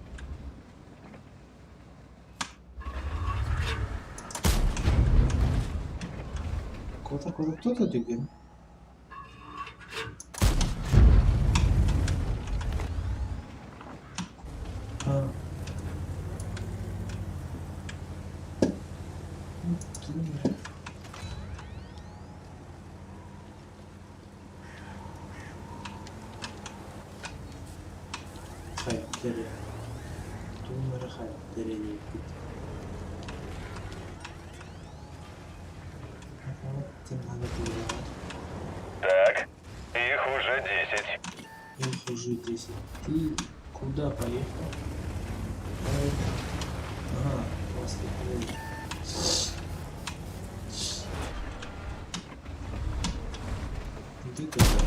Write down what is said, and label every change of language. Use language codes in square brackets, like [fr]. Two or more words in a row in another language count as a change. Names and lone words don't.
[ru] Куда кто-то двигаем? А. [gag] Hayır, Bunları hayır, [ru] Так, их уже 10. Их уже 10. Ты куда поехал? Ага, просто где ты?